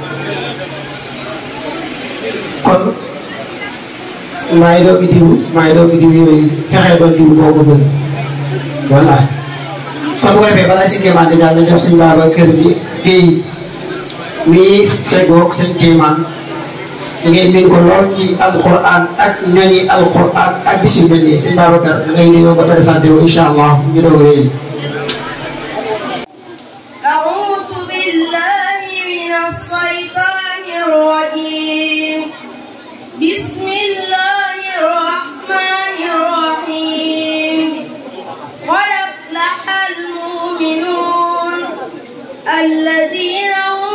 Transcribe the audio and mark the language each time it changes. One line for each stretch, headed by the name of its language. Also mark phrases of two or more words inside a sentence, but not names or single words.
Wolof: kon maay doomi diw yooyu fexe doon diw moo ko gën voilà kon bu ko defee balaa si kéemaan di jàll na jox sëñ Babacar bi géey mii feggoog sëñ kéemaan ngeen min ko lool ci alquran ak ñooñi alquran ak bis yu mel nii sëñ Babacar da ngay nuyoo nga présenté wu
Arabic: إن شاء الله
Wolof: ñu doog a wéyal.
Arabic: أعوذ بالله من الشيطان الرجيم بسم الله الرحمن الرحيم قد أفلح المؤمنون الذين هم